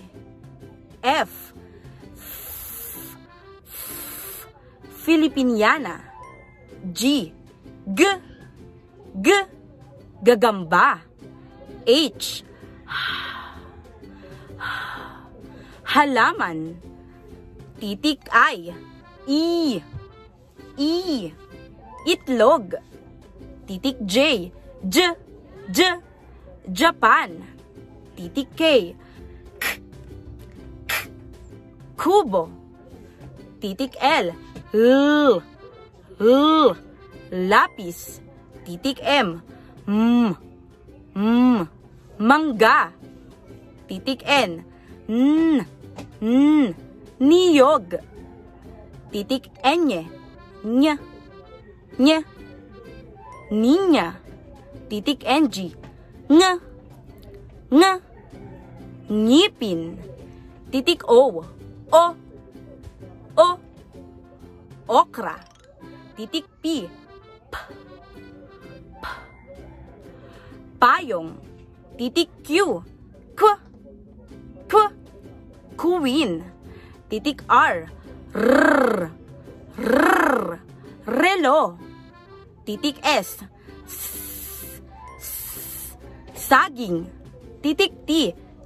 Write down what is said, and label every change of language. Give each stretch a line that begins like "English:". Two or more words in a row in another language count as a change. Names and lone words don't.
Filipino: F. Filipiniana. G. G. G. Gagamba. H. Halaman. Titik I. E. E. Itlog. Titik J. J. J. Japan. Titik K. Kubo. Titik L. L. L. Lapis. Titik M. M. M. Mangga. Titik N. N. N. Niyog. Titik N. Ny. Ny. Ninya. Titik NG. Ng. Ng. Ngipin. Titik O. O. O. Okra. Titik P. P. P. Payong. Titik Q. Q. Q. Queen. Titik R. R. R. Relo. Titik S. S. S. Saging. Titik T. T.